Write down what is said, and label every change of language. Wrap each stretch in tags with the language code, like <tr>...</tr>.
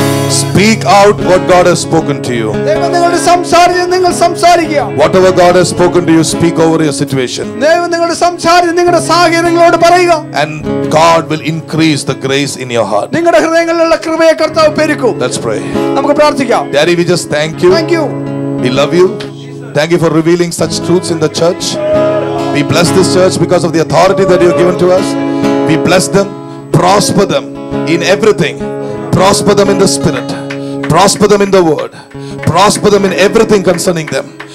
<en>Speak out what God has spoken to you.</en> <ml>ദൈവം നിങ്ങളോട് സംസാരിച്ച് നിങ്ങൾ സംസാരിക്കുക.</ml> <en>Whatever God has spoken to you, speak over your situation.</en> <ml>ദൈവം നിങ്ങളോട് സംസാരിച്ച് നിങ്ങളുടെ സാഹചര്യങ്ങളോട് പറയുക.</ml> <en>And God will increase the grace in your heart.</en> <ml>നിങ്ങളുടെ ഹൃദയങ്ങളിലുള്ള കൃപയെ കർത്താവ് പെരുക്കും.</ml> <en>Let's pray.</en> <ml>നമുക്ക് പ്രാർത്ഥിക്കാം.</ml> <en>Daddy, we just thank you. Thank you. We love you. Thank you for revealing such truths in the church. We bless this church because of the authority that you have given to us. We bless them, prosper them in everything. Prosper them in the spirit. Prosper them in the word. Prosper them in everything concerning them.</en>